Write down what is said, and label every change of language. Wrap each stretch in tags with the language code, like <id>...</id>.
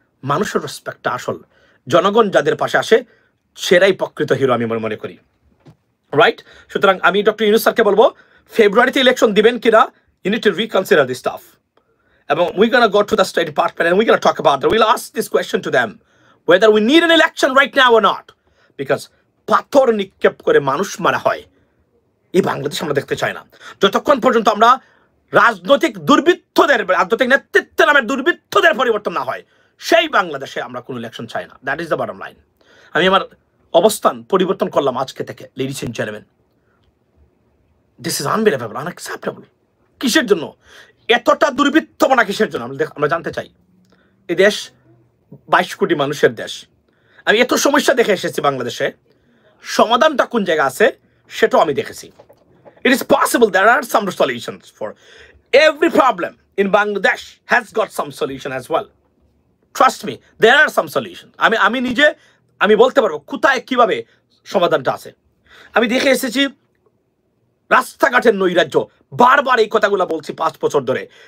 <bn>মানুষের রেসপেক্টটা আসল। জনগণ যাদের পাশে আসে সেরাই প্রকৃত হিরো আমি মনে করি, রাইট? সুতরাং আমি ডক্টর ইউনূস স্যারকে বলবো, ফেব্রুয়ারিতে ইলেকশন দিবেন কিনা,</bn> <en>you need to reconsider this stuff. এবং we're going to go to the State Department and we're going to talk about it. We'll ask this question to them, whether we need an election right now or not.</en> <bn>Because পাথর নিক্ষেপ করে মানুষ মারা হয়, এই বাংলাদেশ আমরা দেখতে চাই না। যতক্ষণ পর্যন্ত আমরা রাজনৈতিক নেতৃত্বের নামের দুর্বৃত্তদের পরিবর্তন না হয়, সেই বাংলাদেশে আমরা কোনো ইলেকশন চাই না।</bn> <en>That is the bottom line.</en> <bn>আমি আমার অবস্থান পরিবর্তন করলাম আজকে থেকে, ladies and gentleman.</bn> <en>This is unbelievable, unacceptable.</en> <bn>কিসের জন্য এতটা দুর্বৃত্তপনা? কিসের জন্য আমরা জানতে চাই। এই দেশ 22 কোটি মানুষের দেশ। আমি এত সমস্যা দেখে এসেছি বাংলাদেশে, সমাধানটা কোন জায়গা আছে সেটাও আমি দেখেছি।</bn> <en>It is possible there are some solutions for every problem in Bangladesh has got some solution as well. Trust me, there are some solution.</en> <bn>আমি বলতে পারবো কোথায় কিভাবে সমাধানটা আছে। আমি দেখে এসেছি রাস্তাঘাটের নৈরাজ্য, বারবার এই কথাগুলো বলছি 5 বছর ধরে।</bn>